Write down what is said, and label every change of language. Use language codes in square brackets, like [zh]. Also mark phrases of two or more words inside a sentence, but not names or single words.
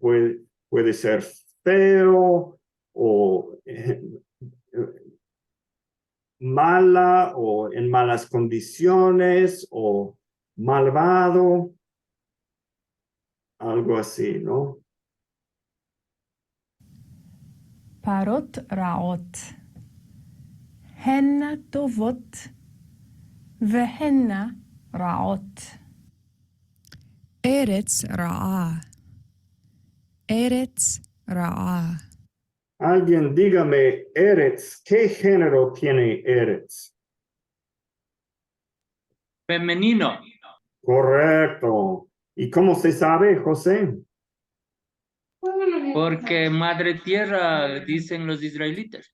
[es] Puede ser feo o mala o en malas condiciones o malvado, algo así, ¿no? [he] פרות רעות. הן טובות והן רעות. ארץ רעה. ארץ רעה. [es] Alguien dígame, Eretz, ¿qué género tiene Eretz? Femenino. Correcto. ¿Y cómo se sabe, José? Porque madre tierra, dicen los israelitas.